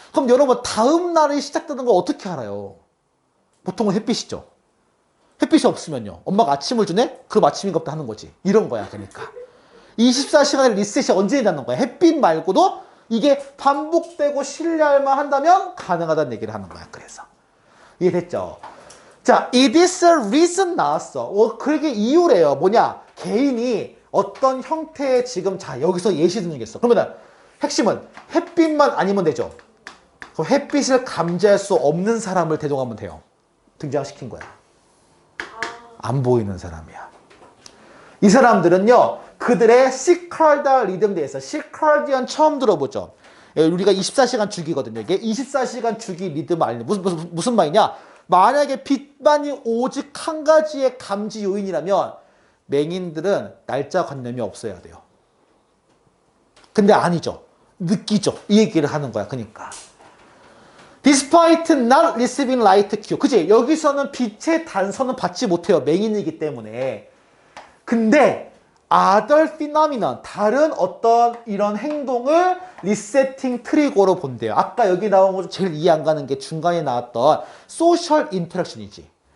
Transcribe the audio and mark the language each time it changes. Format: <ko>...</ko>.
<ko>그럼 여러분 다음 날이 시작되는 걸 어떻게 알아요? 보통은 햇빛이죠. 햇빛이 없으면요. 엄마가 아침을 주네? 그럼 아침인가 보다 하는 거지. 이런 거야, 그러니까. 24시간의 리셋이 언제 일어나는 거야? 햇빛 말고도 이게 반복되고 신뢰할만 한다면 가능하다는 얘기를 하는 거야, 그래서. 이해됐죠?</ko> <en>자, it is a reason</en> <ko>나왔어. 그게 이유래요. 뭐냐? 개인이 어떤 형태의 지금, 자, 여기서 예시 듣는 게 있어. 그러면 핵심은 햇빛만 아니면 되죠. 그 햇빛을 감지할 수 없는 사람을 대동하면 돼요. 등장시킨 거야. 안 보이는 사람이야. 이 사람들은요, 그들의 시카르디안 리듬에 대해서, 시카르디안 처음 들어보죠. 우리가 24시간 주기거든요. 이게 24시간 주기 리듬 알려. 무슨 말이냐? 만약에 빛만이 오직 한 가지의 감지 요인이라면 맹인들은 날짜 관념이 없어야 돼요. 근데 아니죠. 느끼죠. 이 얘기를 하는 거야. 그러니까.</ko> <en>Despite not receiving light cue.</en> <ko>그치? 여기서는 빛의 단서는 받지 못해요. 맹인이기 때문에. 근데</ko> <en>other phenomenon,</en> <ko>다른 어떤 이런 행동을 리세팅 트리거로 본대요. 아까 여기 나온 거 제일 이해 안 가는 게 중간에 나왔던 소셜 인터랙션이지.</ko>